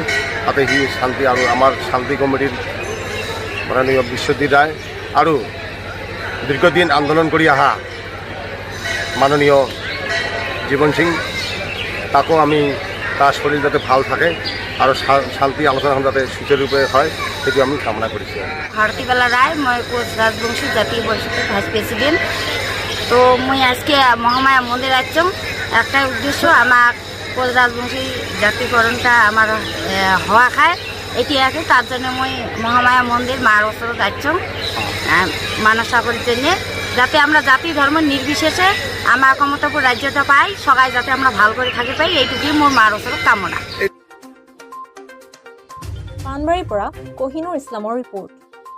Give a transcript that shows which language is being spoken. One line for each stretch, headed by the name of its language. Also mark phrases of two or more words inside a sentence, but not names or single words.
Assamese: তাতে সি শান্তি আৰু আমাৰ শান্তি কমিটিৰ মাননীয় বিশ্বজিৎ ৰায় আৰু দীৰ্ঘদিন আন্দোলন কৰি অহা মাননীয় জীৱন সিং, তাকো আমি তাৰ শৰীৰ যাতে ভাল থাকে আৰু শান্তি আলোচনাখন যাতে সুচাৰুৰূপে হয়, সেইটো আমি কামনা কৰিছোঁ।
Rangpuri: ভাৰতীবালা ৰায়, মই কোচ রাজবংশী জাতীয় পরিষদের
English: vice president.
Rangpuri: তো মই আজকে মহামায়া মন্দির আসছম একটাই উদ্দেশ্য, আমার কোচ রাজবংশী জাতীয়করণটা আমার হওয়া খায় এটিয়াকে, তার জন্য মই মহামায়া মন্দির মার ওচৰত আসছম মানসা করার জন্য, যাতে আমরা জাতি ধর্ম নির্বিশেষে আমার ক্ষমতাপুর রাজ্যটা পাই, সবাই যাতে আমরা ভাল করে থাকি পাই, এইটুকুই মোৰ মাৰ ওচৰত কামনা।
Assamese: পানবাৰীৰ পৰা কহিনুৰ ইছলামৰ ৰিপৰ্ট।